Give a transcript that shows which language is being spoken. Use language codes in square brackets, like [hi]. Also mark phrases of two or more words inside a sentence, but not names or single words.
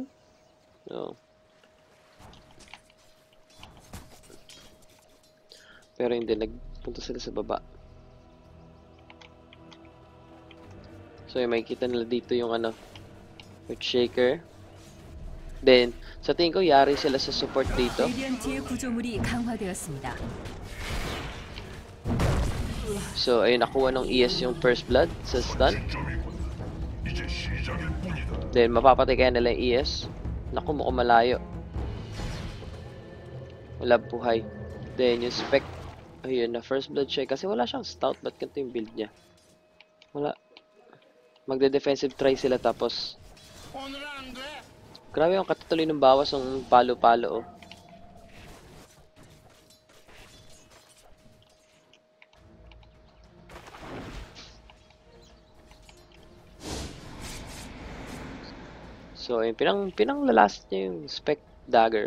[tl] So, pero hindi. Nagpunta sila sa baba. So, yung makikita nila dito yung ano, Earthshaker. Then, sa tingin ko, yari sila sa support dito. [ko] 레디언트의 구조물이 강화되었습니다. [tl] So, ayun, nakuha ng ES yung [en] first blood [tl] sa stun. [ko] 이제 시작일 뿐이다. [tl] Then, mapapatay kaya nila yung ES. Naku, mukhang malayo. Wala buhay. Then, yung spec, ayun, na [en] first blood [tl] siya. Kasi wala siyang stout. Ba't ganito yung build niya? Wala. Magde-defensive try sila tapos [ko] 오늘 안 돼. [tl] grabe yung katatuloy ng bawas ng palo-palo, oh. So, ayun, pinanglalast niya yung spec dagger.